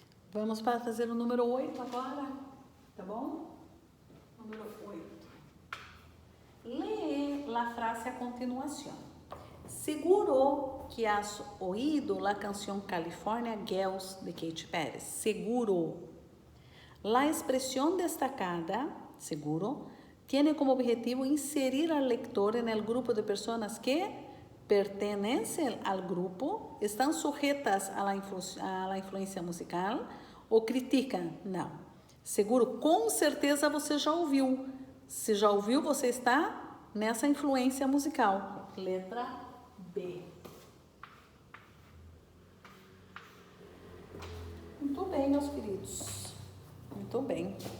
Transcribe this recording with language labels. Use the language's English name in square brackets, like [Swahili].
[Portuguese] Vamos para fazer o número 8 agora, tá bom? Número 8. [Spanish] Lee la frase a continuación. Seguro que has oído la canción California Girls de Katy Perry. Seguro. La expresión destacada, seguro, tiene como objetivo inserir al lector en el grupo de personas que pertenecen al grupo, están sujetas a la [Portuguese] influência musical ou criticam? Não. Seguro, com certeza você já ouviu. Se já ouviu, você está nessa influência musical. Letra B. Muito bem, meus queridos. Muito bem.